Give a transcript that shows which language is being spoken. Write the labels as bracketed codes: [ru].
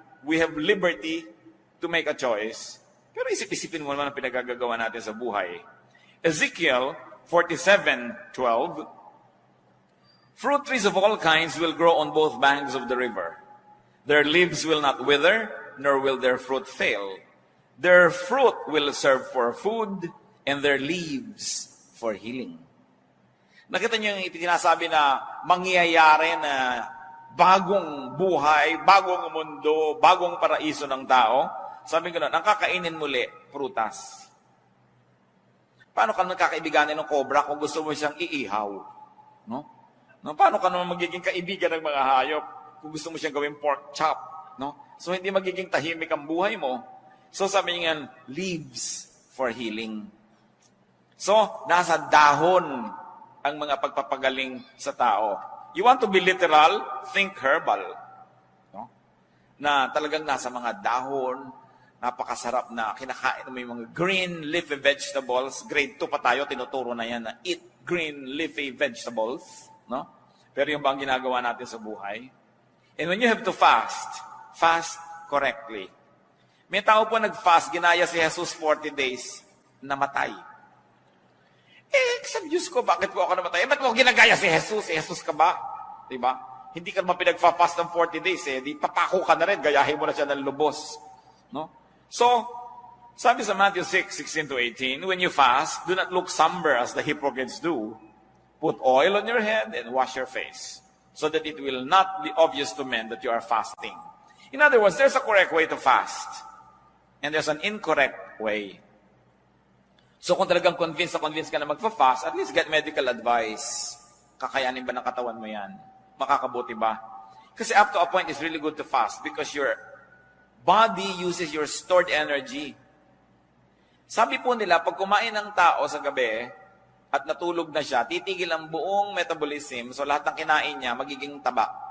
[en] We have liberty to make a choice. [tl] Pero isip-isipin mo naman ang pinagagagawa natin sa buhay. [en] Ezekiel 47:12, fruit trees of all kinds will grow on both banks of the river. Their leaves will not wither, nor will their fruit fail. Their fruit will serve for food, and their leaves for healing. [tl] Nakita niyo yung itinasabi na mangyayari na bagong buhay, bagong mundo, bagong paraiso ng tao. Sabi ko na, ang kakainin muli, prutas. Paano ka magkakaibiganin ng cobra kung gusto mo siyang iihaw? No? Paano ka naman magiging kaibigan ng mga hayop kung gusto mo siyang gawing pork chop? No? So, hindi magiging tahimik ang buhay mo. [en] So, [tl] sabi niya, [en] leaves for healing. [tl] So, nasa dahon ang mga pagpapagaling sa tao. [en] You want to be literal? Think herbal. No? [tl] Na talagang nasa mga dahon, napakasarap na kinakain mo yung mga green leafy vegetables. Grade 2 pa tayo, tinuturo na yan na [en] eat green leafy vegetables. [tl] No? Pero yung bang ginagawa natin sa buhay? [en] And when you have to fast correctly. [tl] May tao po nag-fast, ginaya si Jesus 40 days, namatay. Sa Diyos ko, bakit po ako namatay? Ba't mo ginagaya si Jesus? Jesus ka ba? Diba? Hindi ka naman pinag-fast ng 40 days. Di papako ka na rin, gayahin mo na siya ng lubos. No? [en] So, [tl] sabi sa [en] Matthew 6:16-18, when you fast, do not look somber as the hypocrites do. Put oil on your head and wash your face, so that it will not be obvious to men that you are fasting. In other words, there's a correct way to fast. And there's an incorrect way. So [tl] kung talagang [en] convinced [tl] ka na magpa-fast, [en] at least get medical advice. [tl] Kakayanin ba ng katawan mo yan? Makakabuti ba? Kasi [en] up to a point, it's really good to fast because your body uses your stored energy. [tl] Sabi po nila, pag kumain ng tao sa gabi at natulog na siya, titigil ang buong metabolism, so lahat ng kinain niya magiging taba.